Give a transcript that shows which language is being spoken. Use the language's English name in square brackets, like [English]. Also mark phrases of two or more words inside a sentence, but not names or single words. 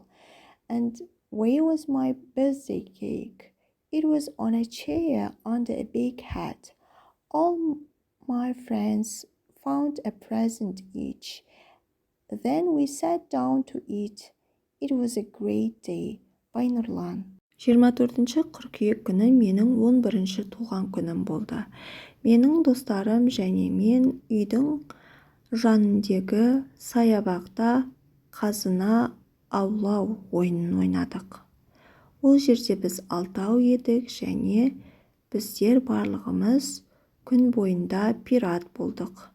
[English] And where was my birthday cake? It was on a chair under a big hat. All my friends found a present each. Then we sat down to eat. It was a great day. By Nurlan. [Kazakh] 24 қыркүйек күні менің 11-ші туған күнім болды. Менің достарым және мен үйдің жанындегі саябақта қазына аулау ойынын ойнадық. Ол жерде біз 6 едік және біздер барлығымыз күн бойында пират болдық.